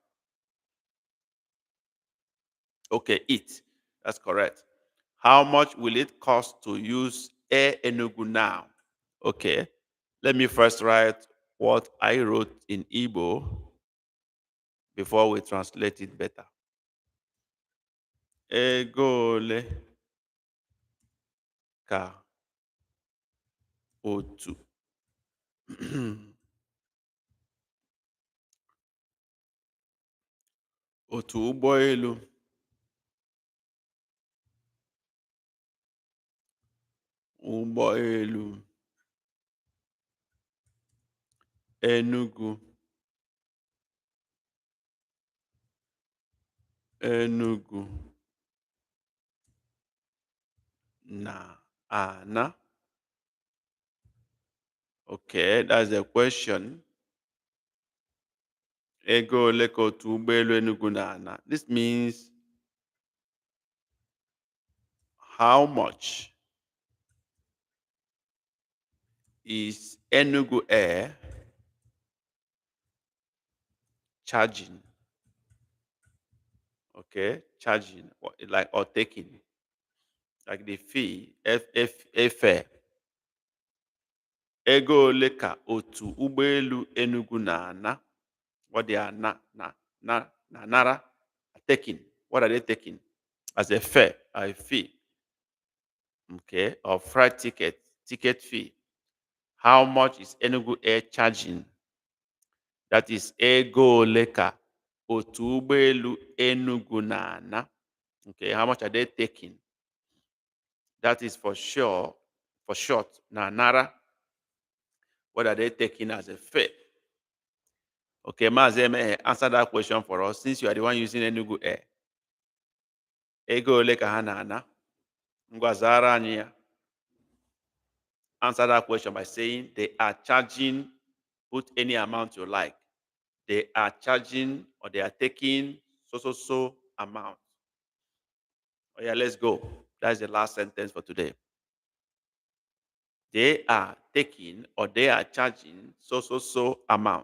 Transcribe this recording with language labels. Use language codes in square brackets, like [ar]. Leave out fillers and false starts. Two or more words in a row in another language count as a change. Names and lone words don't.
[en] Okay, it. That's correct. How much will it cost to use Air Enugu now? Okay. Let me first write what I wrote in Igbo before we translate it better. [ig] Ego ole ka otu otu ụgbọelu Enugu na-ana? [en] Okay, that's the question. [ig] Ego ole ka otu ụgbọelu Enugu na-ana? [en] This means how much is Enugu Air charging? Okay, charging like or taking, like the fee, fare. [ig] Ego ole ka otu ụgbọelu Enugu na-ana? [en] What they are nara taking. What are they taking? As a fare, a fee. Okay, or flight ticket fee. How much is Enugu Air charging? That is [ig] ego ole ka otu ụgbọelu Enugu na-ana. [en] Okay, how much are they taking? That is for sure, for short, nara. What are they taking as a fare? Okay, Mazeme, answer that question for us since you are the one using Enugu Air. [ig] Ego ole ka ha na-ana? Ngwa zara anyị ya. [en] Answer that question by saying they are charging, put any amount you like. They are charging or they are taking so amount. Oh yeah, let's go. That's the last sentence for today. They are taking or they are charging so amount.